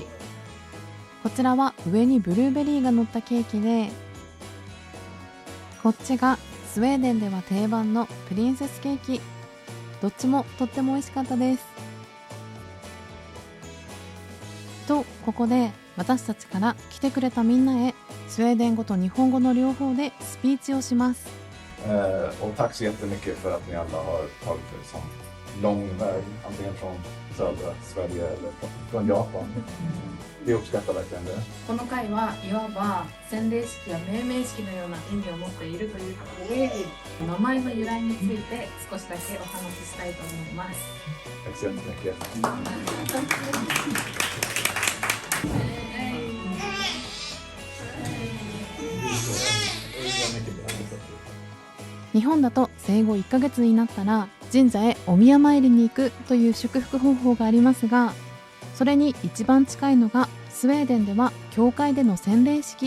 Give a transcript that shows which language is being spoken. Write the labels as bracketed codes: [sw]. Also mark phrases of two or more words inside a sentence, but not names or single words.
[ja] こちらは上にブルーベリーが乗ったケーキで、こっちがスウェーデンでは定番のプリンセスケーキ。どっちもとっても美味しかったです。とここで私たちから来てくれたみんなへスウェーデン語と日本語の両方でスピーチをします。 [sv] Och tack så jättemycket för att ni alla har tagit er sån lång väg, antingen från södra Sverige eller från Japan. Vi uppskattar verkligen det. [ja] この回はいわば洗礼式や命名式のような意味を持っているということで、名前の由来について少しだけお話ししたいと思います。 [sv] Tack så jättemycket. [ja] 日本だと生後1ヶ月になったら神社へお宮参りに行くという祝福方法がありますが、それに一番近いのがスウェーデンでは教会での洗礼式。